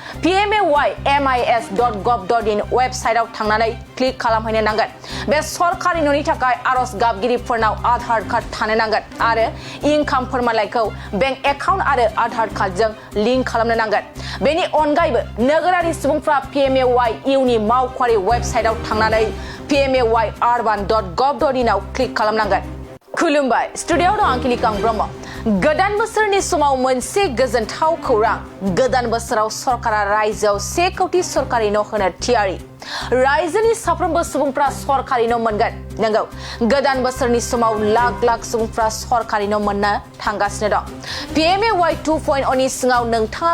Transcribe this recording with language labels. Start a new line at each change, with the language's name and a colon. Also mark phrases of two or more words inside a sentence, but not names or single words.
Bodo: pmay.mis.gov.in वेबसाइटआव थांनानै क्लिक खालामहैनो नांगोन बे सरकारि न'नि थाखाय आरज गाबगिरिफोरनाव आधार कार्ड थानो नांगोन आरो इनकाम फोरमानलाइखौ
English: bank account
Bodo: आरो आधार कार्डजों लिंक खालामनो नांगोन बेनि अनगायैबो नोगोरारि सुबुंफ्रा Pmay नि मावख'आरि वेबसाइटआव थांनानै pmay.urban.gov.in आव क्लिक खालामनांगोन खुलुमबाय स्टुडियोआव दं आं किलिकां ब्रह्म गोदान बोसोरनि समाव मोनसे गोजोनथाव खौरां गोदान बोसोराव सरकारा रायजोआव 1 कोटी सरकारि न' होनो थियारि रायजोनि साफ्रोमबो सुबुंफ्रा सरकारि न' मोनगोन नंगौ गोदान बोसोरनि समाव लाख लाख सुबुंफ्रा सरकारि न' मोननो थांगासिनो दं Pmay 2.0 नि सिङाव नोंथाङा